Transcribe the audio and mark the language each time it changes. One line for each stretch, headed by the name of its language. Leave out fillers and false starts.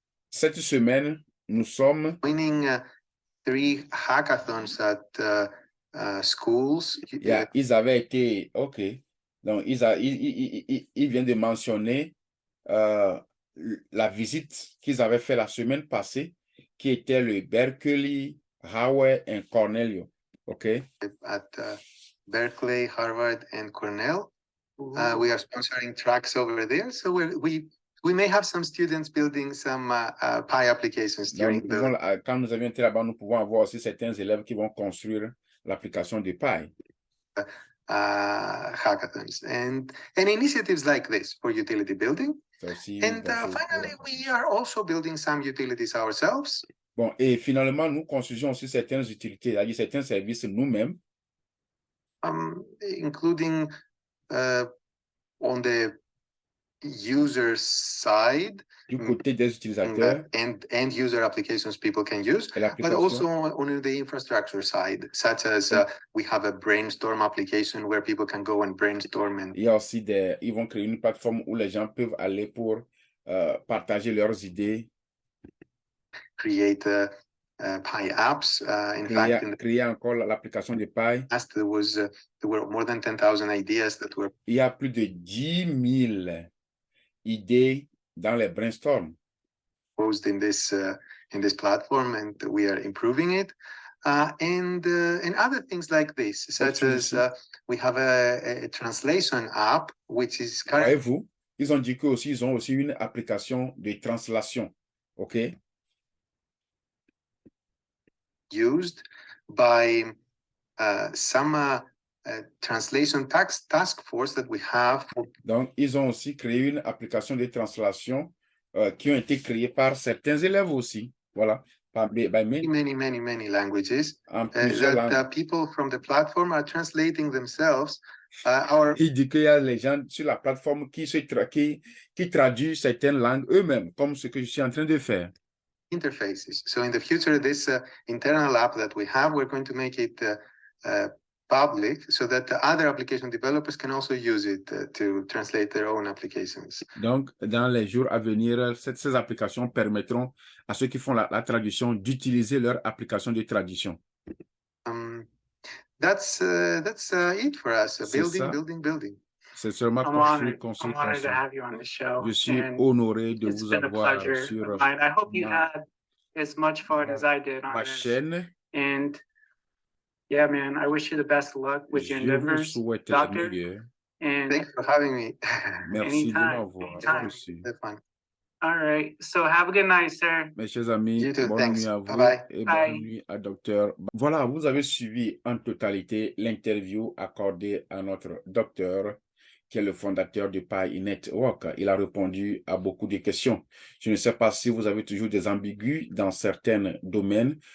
French: cette semaine nous sommes
English: winning 3 hackathons at schools.
French: Yeah, ils avaient été OK. Donc ils viennent de mentionner la visite qu'ils avaient fait la semaine passée, qui était le Berkeley, Howard et Cornell. OK.
English: At Berkeley, Harvard, and Cornell. We are sponsoring tracks over there, so we may have some students building some Pi applications during
French: quand nous avions été là-bas, nous pouvons avoir aussi certains élèves qui vont construire l'application de Pi.
English: Hackathons and initiatives like this for utility building. And finally, we are also building some utilities ourselves.
French: Bon, et finalement, nous construisons aussi certaines utilités, c'est-à-dire certains services nous-mêmes.
English: Including on the user side,
French: du côté des utilisateurs,
English: and user applications people can use, but also on the infrastructure side, such as we have a brainstorm application where people can go and brainstorm. And
French: il y a aussi ils vont créer une plateforme où les gens peuvent aller pour partager leurs idées.
English: Create Pi apps.
French: Créer encore l'application de Pi.
English: There were more than 10,000 ideas that were.
French: Il y a plus de 10 000 idées dans les brainstorms.
English: Posed in this platform, and we are improving it. and other things like this, such as we have a translation app, which is
French: Voyez-vous, ils ont dit qu'ils ont aussi une application de translation.
English: OK? used by some translation task force that we have.
French: Donc, ils ont aussi créé une application de translation qui ont été créées par certains élèves aussi. Voilà.
English: Many languages that people from the platform are translating themselves.
French: Il dit qu'il y a les gens sur la plateforme qui traduisent certaines langues eux-mêmes, comme ce que je suis en train de faire.
English: Interfaces. So in the future, this internal app that we have, we're going to make it public so that the other application developers can also use it to translate their own applications.
French: Donc, dans les jours à venir, ces applications permettront à ceux qui font la traduction d'utiliser leur application de traduction.
English: That's it for us. Building.
French: C'est seulement construire. Je suis honoré de vous avoir sur
English: I hope you had as much fun as I did on
French: ma chaîne.
English: And yeah, man, I wish you the best of luck with your endeavors, doctor. And thanks for having me.
French: Merci de m'avoir reçu.
English: All right, so have a good night, sir.
French: Mes chers amis, bonne nuit à vous et bonne nuit à docteur. Voilà, vous avez suivi en totalité l'interview accordée à notre docteur, qui est le fondateur de Pi Network. Il a répondu à beaucoup de questions. Je ne sais pas si vous avez toujours des ambigus dans certains domaines.